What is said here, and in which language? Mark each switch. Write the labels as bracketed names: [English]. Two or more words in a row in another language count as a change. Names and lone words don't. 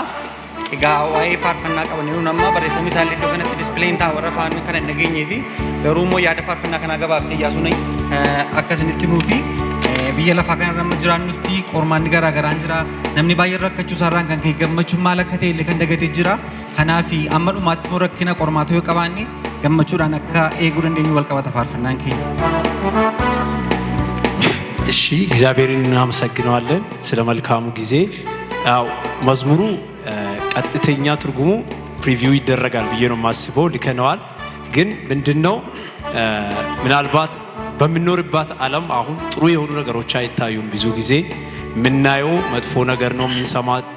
[Oromo] Egaa waa'ee faarfannaa qabaniiru nama barreeffamni isaallee iddoo kanatti displeen ta'a warra faana kan hin dhageenyee fi garuu immoo yaada faarfannaa kanaa gabaabsee Iyyaasuun akkasinitti nuufi biyya lafaa kanarra amma jiraannutti qormaanni garaa garaan jira. Namni baay'een rakkachuu isaarraan kan ka'e gammachuun maal akka ta'e illee kan dagatee jira. Kanaaf amma dhumaatti immoo rakkina qormaata yoo qabaanne gammachuudhaan akka eeguu dandeenyu wal qabata faarfannaan keenya. [Amharic] እሺ እግዚአብሔርን እናመሰግነዋለን ስለ መልካሙ ጊዜ። ያው መዝሙሩ ቀጥተኛ ትርጉሙ ፕሪቪው ይደረጋል ብዬ ነው የማስበው። ልከነዋል ግን ምንድነው ምናልባት በምንኖርባት ዓለም አሁን ጥሩ የሆኑ ነገሮች አይታዩም። ብዙ ጊዜ ምናየው መጥፎ ነገር ነው። ምንሰማ